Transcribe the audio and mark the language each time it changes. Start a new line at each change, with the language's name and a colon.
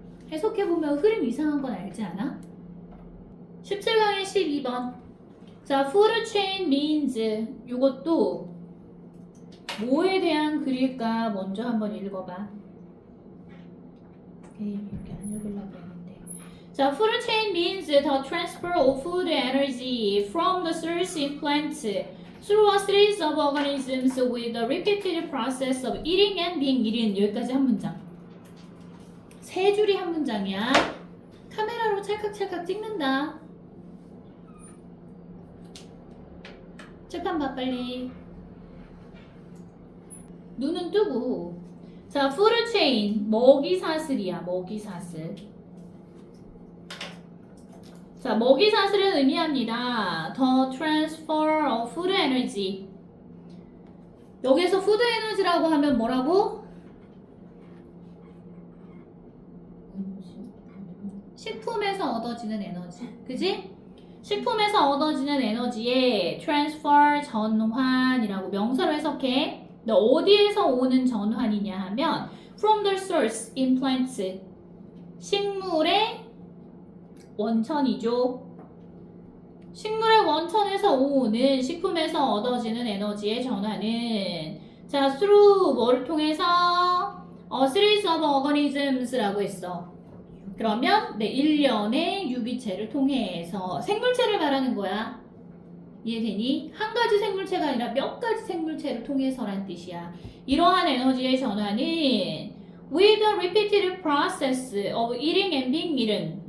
Korean: 해석해보면 흐름 이상한 건 알지 않아? 17강의 12번. 자,
English: food chain means
Korean: 이것도 뭐에 대한 글일까 먼저 한번 읽어봐. 에이, 여기 안 읽으려고 했는데.
English: 자, food chain means the transfer of food energy from the source in plants through a series of organisms with the repeated process of eating and being eaten.
Korean: 여기까지 한 문장. 세 줄이 한 문장이야. 카메라로 찰칵찰칵 찍는다. 칠판 봐 빨리. 눈은 뜨고. 자, food chain 먹이사슬이야. 먹이사슬. 자, 먹이사슬은 의미합니다.
English: The transfer of food energy.
Korean: 여기에서 food energy라고 하면 뭐라고? 식품에서 얻어지는 에너지. 그지? 식품에서 얻어지는 에너지에 transfer 전환이라고 명사로 해석해. 근데 어디에서 오는 전환이냐 하면
English: from the source in plants.
Korean: 식물의 원천이죠. 식물의 원천에서 오는 식품에서 얻어지는 에너지의 전환은 자, through 뭐를 통해서
English: a series of organisms
Korean: 라고 했어. 그러면 네, 일련의 유기체를 통해서 생물체를 말하는 거야. 이해되니? 한 가지 생물체가 아니라 몇 가지 생물체를 통해서란 뜻이야. 이러한 에너지의 전환은
English: with a repeated process of eating and being eaten.